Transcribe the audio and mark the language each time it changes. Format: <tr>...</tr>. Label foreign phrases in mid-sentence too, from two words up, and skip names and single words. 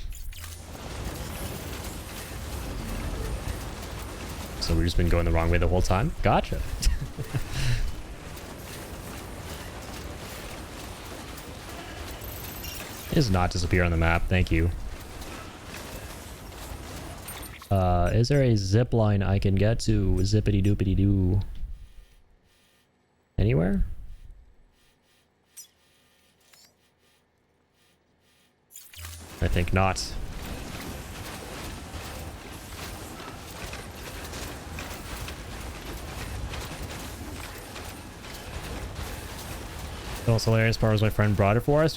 <en>So we've just been going the wrong way the whole time? Gotcha. It does not disappear on the map, thank you. Is there a zip line I can get to? Zippity doopity doo. Anywhere? I think not. The most hilarious part was my friend brought it for us.</en>